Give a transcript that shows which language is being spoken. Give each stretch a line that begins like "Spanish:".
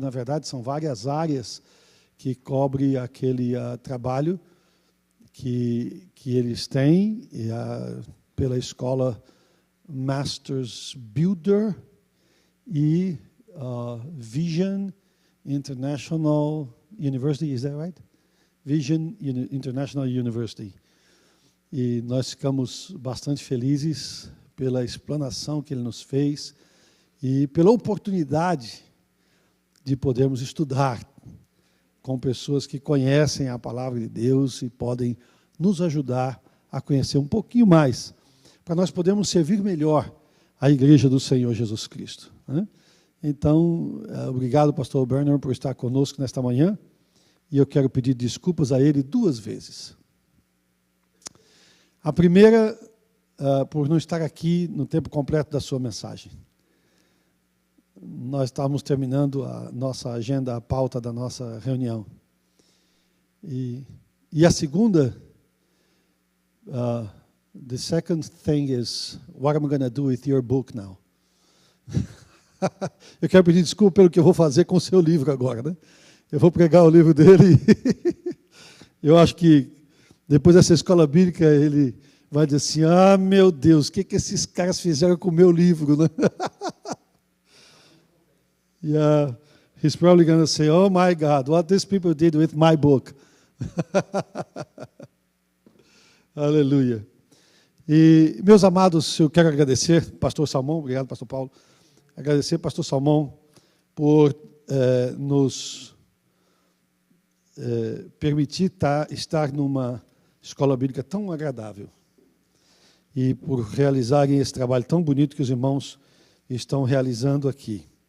Portuguese: Na verdade, são várias áreas que cobre aquele trabalho que eles têm, pela escola Masters Builder e Vision International University,
English: is that right? Vision International University.
Portuguese: E nós ficamos bastante felizes pela explanação que ele nos fez e pela oportunidade de podermos estudar com pessoas que conhecem a palavra de Deus e podem nos ajudar a conhecer um pouquinho mais, para nós podermos servir melhor a Igreja do Senhor Jesus Cristo, né? Então, obrigado, pastor Berner, por estar conosco nesta manhã, e eu quero pedir desculpas a ele 2 vezes. A primeira, por não estar aqui no tempo completo da sua mensagem. Nós estávamos terminando a nossa agenda, a pauta da nossa reunião. E a segunda,
English: the second thing is, what am I going to do with your book now?
Portuguese: Eu quero pedir desculpa pelo que eu vou fazer com o seu livro agora, né? Eu vou pregar o livro dele e eu acho que depois dessa escola bíblica ele vai dizer assim, meu Deus, o que esses caras fizeram com o meu livro, né?
English: Yeah, he's probably going to say, oh my God, what these people did with my book.
Portuguese: Aleluia. E, meus amados, eu quero agradecer, pastor Salmão, obrigado, pastor Paulo, agradecer, pastor Salmão, por nos permitir estar numa escola bíblica tão agradável e por realizarem esse trabalho tão bonito que os irmãos estão realizando aqui.